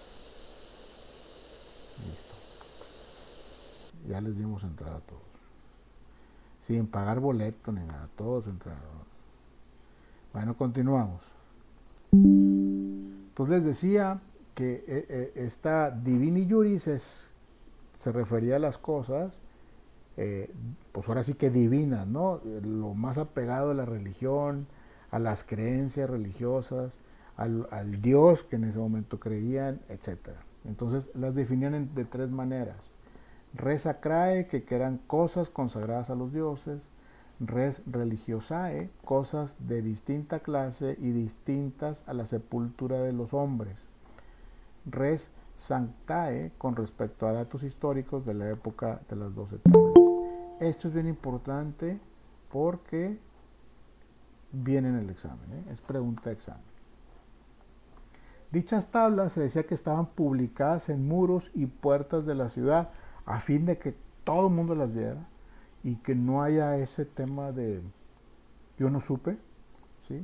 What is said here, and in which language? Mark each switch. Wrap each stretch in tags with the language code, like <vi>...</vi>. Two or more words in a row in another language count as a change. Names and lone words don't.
<es>Listo. Ya les dimos entrada a todos. Sin pagar boleto ni nada, todos entraron. Bueno, continuamos. Entonces les decía que esta</es> <la>divini juris</la> <es>se refería a las cosas, pues ahora sí que divinas, ¿no? Lo más apegado a la religión, a las creencias religiosas, al Dios que en ese momento creían, etc. Entonces las definían de tres maneras.</es> <la>Res sacrae,</la> <es>que eran cosas consagradas a los dioses.</es> <la>Res religiosae,</la> <es>cosas de distinta clase y distintas a la sepultura de los hombres.</es> <la>Res sanctae,</la> <es>con respecto a datos históricos de la época de las 12 tablas. Esto es bien importante porque viene en el examen, es pregunta de examen. Dichas tablas se decía que estaban publicadas en muros y puertas de la ciudad a fin de que todo el mundo las viera y que no haya ese tema de yo no supe, ¿sí?</es>